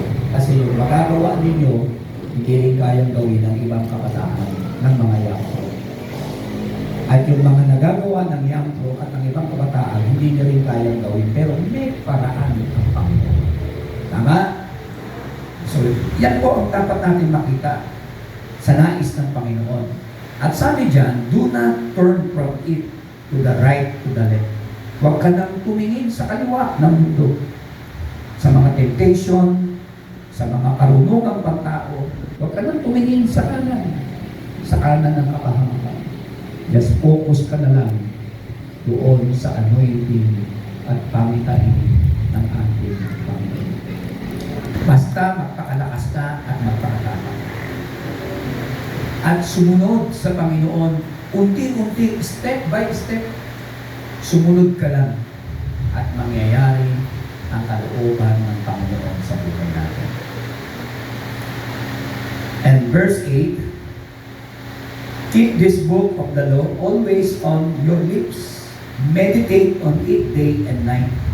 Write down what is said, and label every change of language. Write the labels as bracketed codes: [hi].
[tl] Kasi yung magagawa ninyo, hindi rin kayang gawin ng ibang kabataan ng mga yangko. At yung mga nagagawa ng yangko at ng ibang kabataan, hindi nyo rin kayang gawin. Pero may paraan ang Panginoon. Tama? So, yan po ang dapat natin makita sa nais ng Panginoon. At sabi dyan, [en] do not turn from it to the right, to the left. [tl] Huwag ka nang tumingin sa kaliwa ng mundo. Sa mga temptation, sa mga karunungang pagtao, huwag ka nang tumingin sa kanan ng kapahamakan. [en] Just focus [tl] ka na lang doon sa anointing at pamitain ng ating Panginoon. Basta magpakalakas ka at magpakatapang. At sumunod sa Panginoon, unti-unti, [en] step by step, [tl] sumunod ka lang at mangyayari ang kalooban ng Panginoon sa buhay natin. [en] And verse 8, keep this book of the law always on your lips. Meditate on it day and night.